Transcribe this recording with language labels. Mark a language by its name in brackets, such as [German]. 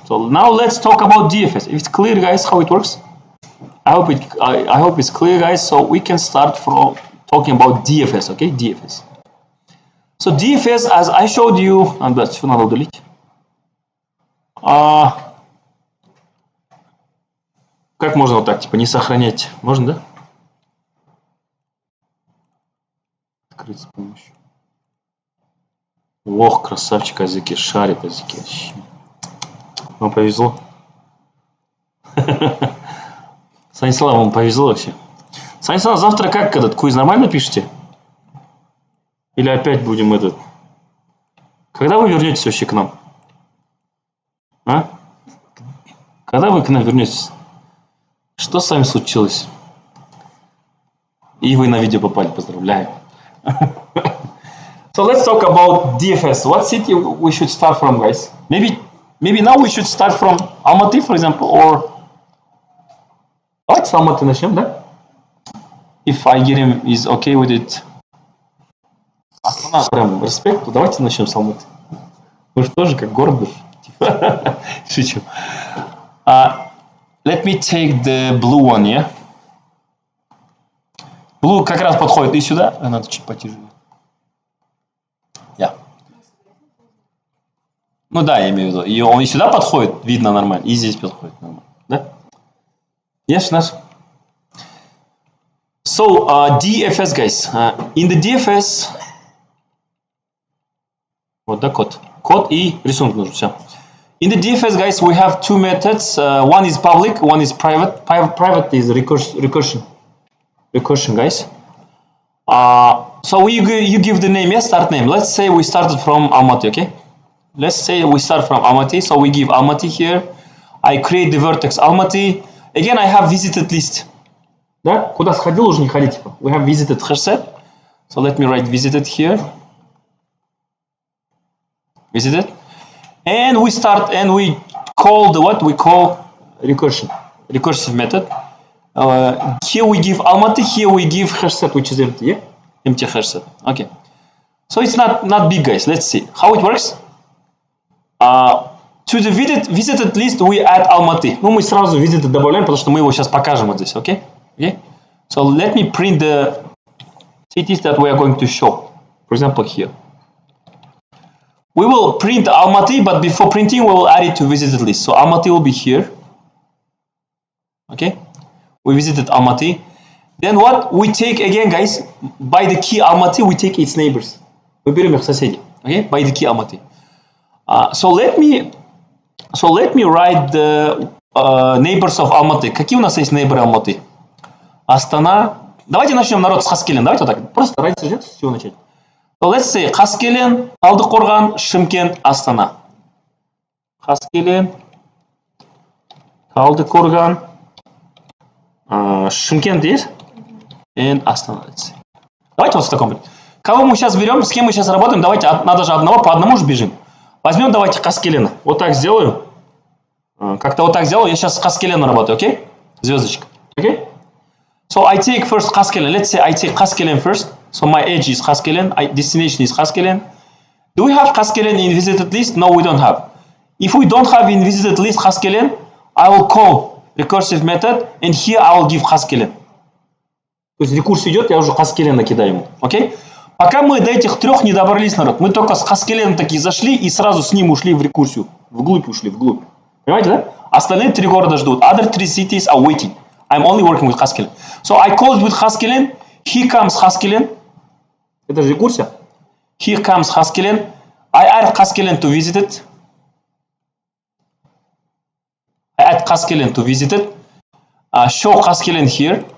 [English] So now let's talk about DFS. If it's clear, guys, how it works. I hope it's clear, guys. So we can start from talking about DFS. Okay, DFS. So DFS, as I showed you, [Russian] что надо удалить? Как можно вот так, типа, не сохранять? Можно, да? Открыть с помощью. Ох, красавчик Азики, шарит Азики. Вам повезло. Станислав, вам повезло вообще. Станислав, завтра как этот квиз нормально пишете? Или опять будем этот... Когда вы вернетесь вообще к нам? А? Когда вы к нам вернетесь? Что с вами случилось? И вы на видео попали, поздравляю. [English] So let's talk about DFS. What city we should start from, guys? Maybe now we should start from Almaty, for example, or... [Russian] Давайте с Алматы начнем, да? [English] If Айгерим is okay with it. [Russian] Астана, прям респект, давайте начнем с Алматы. Вы же тоже как город. Шучу. [English] Let me take the blue one, yeah? [Russian] Blue как раз подходит и сюда. Надо чуть потяжелее. Yeah. Ну да, я имею в виду. И сюда подходит, видно нормально. И здесь подходит нормально. Да? Yes, Наш? [English] So DFS, guys. In the DFS, [Russian] вот да, код и рисунок нужен, все. [English] In the DFS, guys, we have two methods. One is public, one is private. Private is recursion, guys. So you give the name, yes, start name. Let's say we started from Almaty, okay? Let's say we start from Almaty, so we give Almaty here. I create the vertex Almaty. Again, I have visited list. [Russian] Да? Куда сходил, уже не ходить. [English] We have visited Kherset. So let me write visited here. Visited. And we start and we call the what? We call recursive method. Here we give Almaty, here we give Kherset, which is empty, yeah? Empty Kherset. Okay. So it's not big, guys. Let's see how it works. To the visited list we add Almaty. [Russian] Ну, мы сразу visited добавляем, потому что мы его сейчас покажем вот здесь, okay? [English] Okay? So let me print the cities that we are going to show. For example, here. We will print Almaty, but before printing, we will add it to visited list. So Almaty will be here. Okay? We visited Almaty. Then what? We take again, guys, by the key Almaty, we take its neighbors. [Russian] Мы берем их соседей. Okay? [English] By the key Almaty. So let me write the neighbors of Almaty. [Russian] Какие у нас есть neighbors Almaty? Астана. Давайте начнем, народ, с Хаскелен. Давайте вот так. Просто ради сюжета с чего начать. [English] So let's say [Russian] Хаскелен, Талдыкорган, Шымкент, Астана. Хаскелен, Талдыкорган, Шымкент есть? And Астана. Давайте вот в таком. Кого мы сейчас берем, с кем мы сейчас работаем? Давайте надо же одного по одному же бежим. Возьмем, давайте Хаскелена. Вот так сделаю. Как-то вот так сделаю. Я сейчас с Хаскелена работаю, окей? [English] Okay? [Russian] Звездочка. Окей? [English] Okay? So I take first Haskelen. Let's say I take Haskelen first. So my edge is Haskelen. Destination is Haskelen. Do we have Haskelen in visited list? No, we don't have. If we don't have in visited list Haskelen, I will call recursive method, and here I will give Haskelen. [Russian] То есть рекурс идет, я уже Хаскелен накидаю ему. Окей? Пока мы до этих трех не добрались, народ, мы только с Хаскеленом такие зашли и сразу с ним ушли в рекурсию. Вглубь ушли, вглубь. Понимаете, да? Остальные три города ждут. [English] Other three cities are waiting. I'm only working with Haskelen. So I call it with Haskelen. Here comes Haskelen. [Russian] Это же рекурсия. [English] Here comes Haskelen. I add Haskelen to visited. I add Haskelen to visited. Show Haskelen here.